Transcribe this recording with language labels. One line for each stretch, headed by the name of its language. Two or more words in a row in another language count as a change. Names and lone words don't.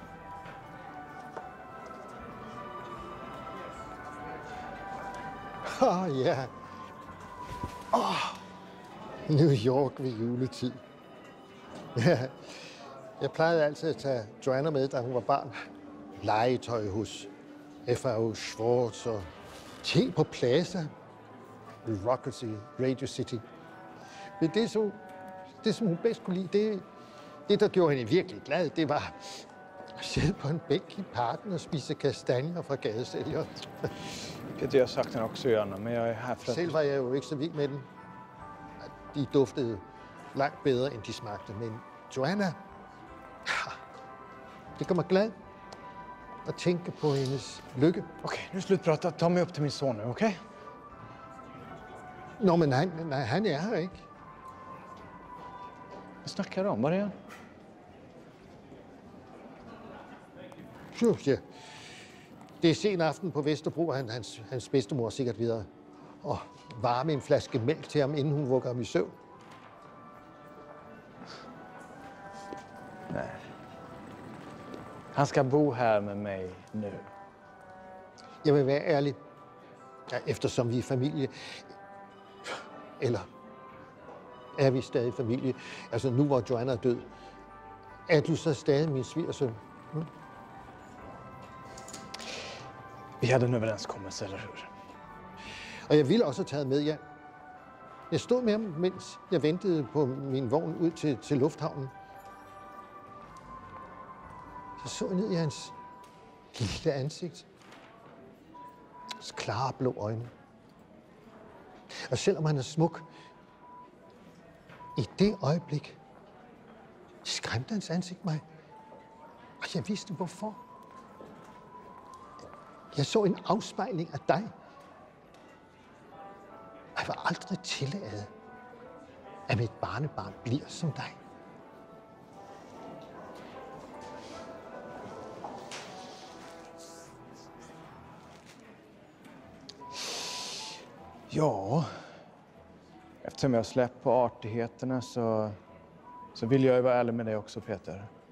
Danish: Ja. New York ved juletid. Ja. Jeg plejede altid at tage Joanna med, da hun var barn. Legetøj hos F.A.O. Schwartz og te på Plaza. Bureaucracy, Radio City. Men det, som hun bedst kunne lide, det, der gjorde hende virkelig glad, det var at sidde på en bænk i parken og spise kastanjer fra gadesælgere.
Swedish: Det har jag sagt den också gärna, men jag är här för att...
Danish: Selv var jeg jo ikke så vild med den. De duftede langt bedre, end de smagte. Men Joanna, det gør mig glad. og tænke på hendes lykke.
Swedish: Okej, nu slutprata. Ta mig upp till min son nu, okej?
Danish: Nå, men han er her ikke.
Swedish: Vad snackar du om? Var är han?
Danish: Ja. Det er sen aften på Vesterbro, og hans bedstemor er sikkert videre. Og varme en flaske mælk til ham, inden hun vugger ham i søvn. Nej.
Swedish: Han ska bo här med mig nu.
Danish: Jeg vil være ærlig. Ja, eftersom vi er familie. Eller er vi stadig familie? Altså nu hvor Joanna er død. Er du så stadig min svigersøn? Hmm?
Swedish: Vi hade en överenskommelse, eller hur?
Danish: Og jeg ville også have taget med, ja. Jeg stod med ham, mens jeg ventede på min vogn ud til lufthavnen. Så jeg ned i hans lille ansigt. Hans klare blå øjne. Og selvom han er smuk, i det øjeblik skræmte hans ansigt mig. Og jeg vidste hvorfor. Jeg så en afspejling af dig. Jeg vil aldrig tillade, at mit barnebarn bliver som dig.
Swedish: Ja, eftersom jag har släppt på artigheterna så vill jag ju vara ärlig med dig också, Peter.